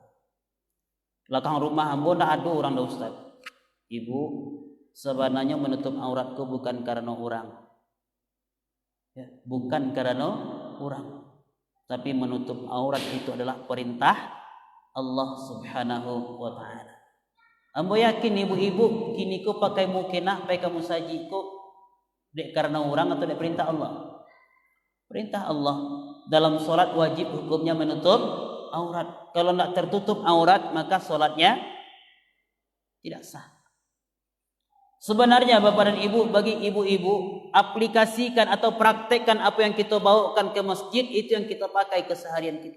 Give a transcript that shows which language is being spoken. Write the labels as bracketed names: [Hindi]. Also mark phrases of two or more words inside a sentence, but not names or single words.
[Indonesian] Belakang rumah hamba tak ada orang dah Ustaz. Ibu, sebenarnya menutup auratku bukan karena orang. Ya, bukan karena orang. Tapi menutup aurat itu adalah perintah Allah [Arabic] Subhanahu wa taala. [Minangkabau] Ambo yakin ibu-ibu kini ko pakai mukena, pakai kamu saji ko dek karena orang atau dek perintah Allah. [Indonesian] Perintah Allah. Dalam solat wajib hukumnya menutup aurat. Kalau tidak tertutup aurat maka solatnya tidak sah. Sebenarnya Bapak dan Ibu, bagi ibu-ibu, aplikasikan atau praktekkan apa yang kita bawakan ke masjid, itu yang kita pakai keseharian kita.